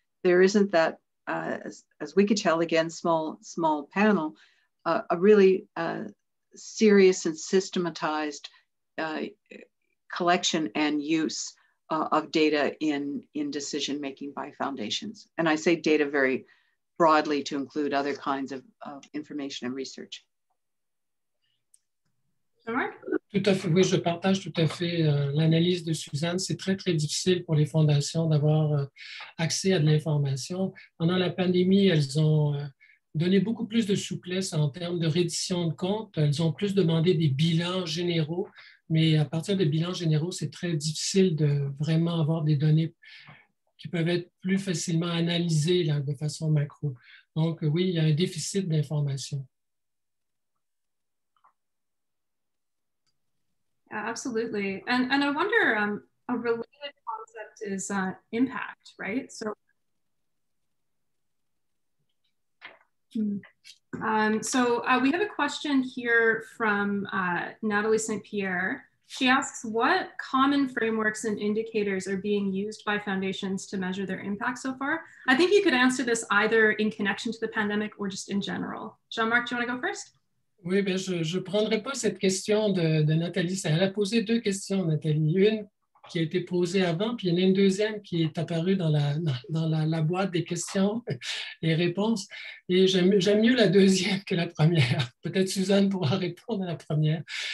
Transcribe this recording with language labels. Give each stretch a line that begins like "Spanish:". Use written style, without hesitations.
English: There isn't that, as we could tell, again, small panel, a really serious and systematized collection and use of data in decision-making by foundations. And I say data very broadly to include other kinds of information and research.
French: Tout à fait, oui, je partage tout à fait l'analyse de Suzanne. C'est très, très difficile pour les fondations d'avoir accès à de l'information. Pendant la pandémie, elles ont donné beaucoup plus de souplesse en termes de reddition de comptes. Elles ont plus demandé des bilans généraux, mais à partir des bilans généraux, c'est très difficile de vraiment avoir des données qui peuvent être plus facilement analysées là, de façon macro. Donc oui, il y a un déficit d'information.
English: Absolutely. And I wonder, a related concept is impact, right? So, we have a question here from Natalie St. Pierre. She asks, what common frameworks and indicators are being used by foundations to measure their impact so far? I think you could answer this either in connection to the pandemic or just in general. Jean-Marc, do you want to go first?
French: Oui, bien, je ne prendrai pas cette question de Nathalie. Elle a posé deux questions, Nathalie. Une qui a été posée avant, puis il y en a une deuxième qui est apparue dans la boîte des questions et réponses. Et j'aime mieux la deuxième que la première. Peut-être Suzanne pourra répondre à la première.